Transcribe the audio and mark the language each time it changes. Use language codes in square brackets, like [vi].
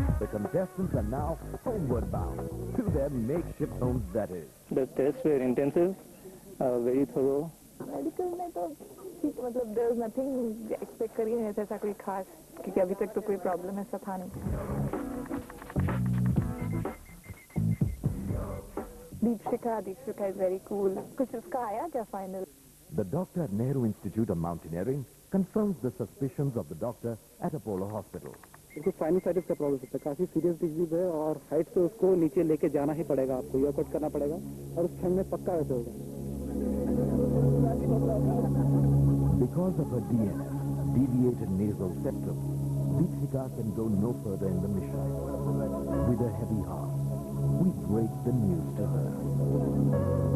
[en] contestants are now homeward bound to their makeshift homes, that is. The tests were intensive, very thorough. [hi] Medical में तो ठीक मतलब [en] there is nothing [hi] expect करिए नहीं ऐसा कोई खास क्योंकि अभी तक तो कोई प्रॉब्लम ऐसा था नहीं दीपशिखा [en] is very cool [hi] कुछ उसका आया क्या final [en] The doctor at Nehru Institute of Mountaineering confirms the suspicions of the doctor at Apollo Hospital. [hi] उसको साइनसाइटिस का प्रॉब्लम है, काफी सीरियस डिजीज है और हाइट से उसको नीचे लेके जाना ही पड़ेगा, आपको ईयर कट करना पड़ेगा और उस ठंड में पक्का ऐसे होगा. [en] Because of her DNS, deviated nasal septum, Deepshika can go no further in the mission. With a heavy heart, we break the news to her.